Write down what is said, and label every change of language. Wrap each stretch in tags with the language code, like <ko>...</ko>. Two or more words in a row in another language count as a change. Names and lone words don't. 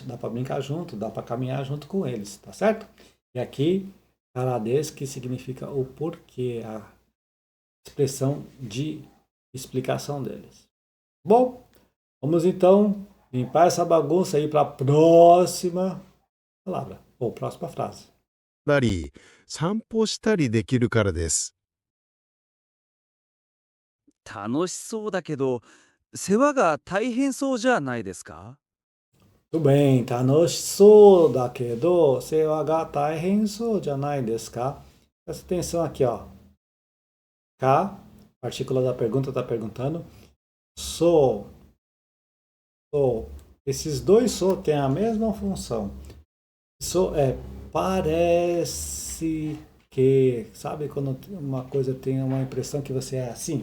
<pt>Dá para brincar junto, dá para caminhar junto com eles, tá certo? E aqui, karadês, que significa o porquê, a expressão de explicação deles. Bom, vamos então limpar essa bagunça aí para a próxima palavra, ou próxima frase.</pt> <ja>たり、散歩したりできるからです。楽しそうだけど、世話が大変そうじゃないですか？</ja> <pt>Tudo bem,</pt> <ja>tanoshissou da kedo, sewa ga taihensou janai desu ka?</ja> <pt>Presta atenção aqui, ó. Ka, partícula da pergunta, está perguntando. So, so. Esses dois so têm a mesma função. So é parece que, sabe quando uma coisa tem uma impressão que você é assim?</pt>